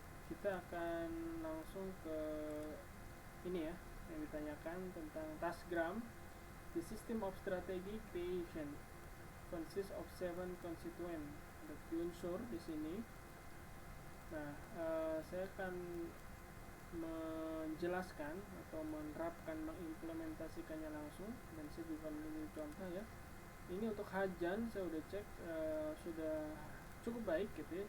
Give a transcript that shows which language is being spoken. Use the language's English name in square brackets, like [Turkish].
[Indonesian] Kita akan langsung ke ini ya, yang ditanyakan tentang Tasgram. [English] The system of strategy creation consists of 7 constituent. [Indonesian] Ada unsur di sini. Nah, saya akan menjelaskan atau menerapkan, mengimplementasikannya langsung, dan saya juga menunjuk contoh ya. Ini untuk Hajan saya udah cek, sudah cukup baik gitu ya.